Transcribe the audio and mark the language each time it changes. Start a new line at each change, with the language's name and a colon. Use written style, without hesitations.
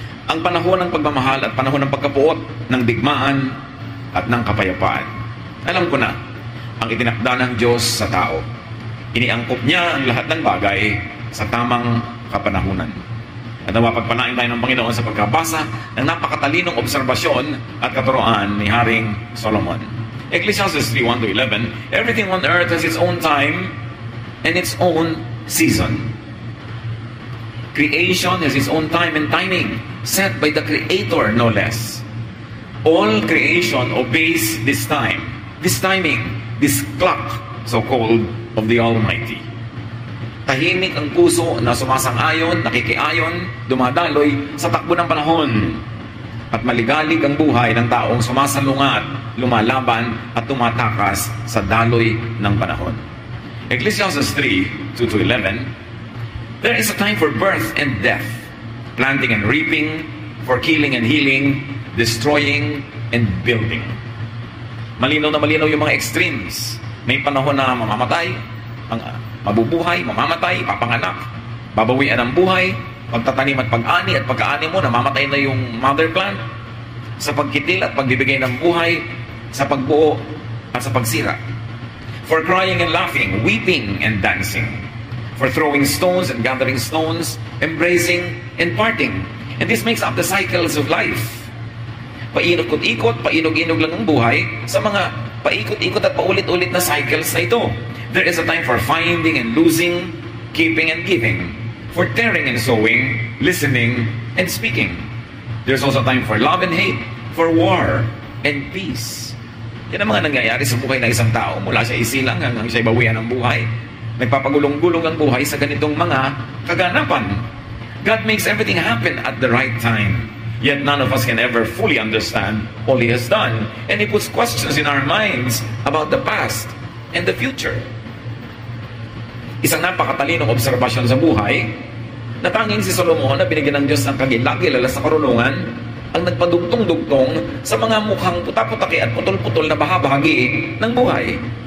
Filipino: Ang panahon ng pagmamahal at panahon ng pagkapuot, ng digmaan at ng kapayapaan. Alam ko na, ang itinakda ng Diyos sa tao. Iniangkop niya ang lahat ng bagay sa tamang kapanahunan. At mapagpalain tayo ng Panginoon sa pagkabasa ng napakatalinong obserbasyon at katuroan ni Haring Solomon.
English: Ecclesiastes 3:1-11, everything on earth has its own time and its own season. Creation has its own time and timing, set by the Creator, no less. All creation obeys this time, this timing, this clock, so-called, of the Almighty.
Filipino: Tahimik ang puso na sumasang-ayon, nakikiayon, dumadaloy sa takbo ng panahon. At maligalig ang buhay ng taong sumasalungat, lumalaban at tumatakas sa daloy ng panahon.
English: Ecclesiastes 3:2-11, there is a time for birth and death, planting and reaping, for killing and healing, destroying and building.
Filipino: Malinaw na malinaw yung mga extremes. May panahon na mamamatay, mabubuhay, mamamatay, papanganak, babawian ang buhay, pagtatanim at pag-ani at pagkaani mo, namamatay na yung mother plant, sa pagkitil at pagbibigay ng buhay, sa pagbuo at sa pagsira.
English: For crying and laughing, weeping and dancing, for throwing stones and gathering stones, embracing and parting. And this makes up the cycles of life.
Filipino: Paikot-ikot, painog-inog lang ang buhay sa mga paikot-ikot at paulit-ulit na cycles na ito.
English: There is a time for finding and losing, keeping and giving, for tearing and sowing, listening and speaking. There's also time for love and hate, for war and peace.
Filipino: Yan ang mga nangyayari sa buhay ng isang tao mula siya isilang hanggang siya bawian ng buhay. Nagpapagulong-gulong ang buhay sa ganitong mga kaganapan.
English: God makes everything happen at the right time. Yet none of us can ever fully understand all He has done. And He puts questions in our minds about the past and the future.
Filipino: Isang napakatalinong obserbasyon sa buhay na tanging si Solomon na binigyan ng Diyos ng kagilagilala sa karunungan ang nagpadugtong-dugtong sa mga mukhang puta-putaki at putol-putol na bahagi ng buhay.